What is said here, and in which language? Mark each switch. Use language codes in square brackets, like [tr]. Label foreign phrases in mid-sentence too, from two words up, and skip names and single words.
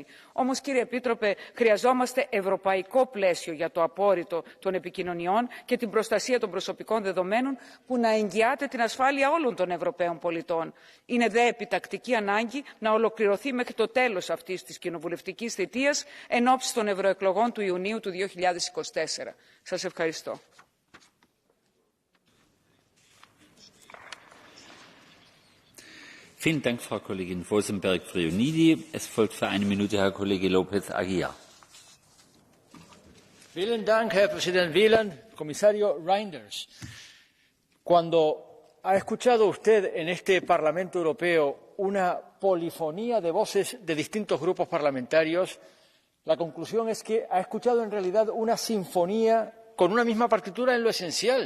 [el] Όμως, κύριε Επίτροπε, χρειαζόμαστε ευρωπαϊκό πλαίσιο για το απόρριτο των επικοινωνιών και την προστασία των προσωπικών δεδομένων που να εγγυάται την ασφάλεια όλων των Ευρωπαίων πολιτών. Είναι δε επιτακτική ανάγκη να ολοκληρωθεί μέχρι το τέλος αυτής της κοινοβουλευτικής θητείας εν ώψη των ευρωεκλογών του Ιουνίου του 2024. Σας ευχαριστώ. [de] Vielen Dank, Frau Kollegin Fosenberg-Frionidi. Es folgt für eine Minute Herr Kollege López-Aguilar. Vielen Dank, Herr Präsident Wieland, [es] Comisario Reinders. Cuando ha escuchado usted en este Parlamento Europeo una polifonía de voces de distintos grupos parlamentarios, la conclusión es que ha escuchado en realidad una sinfonía con una misma partitura en lo esencial.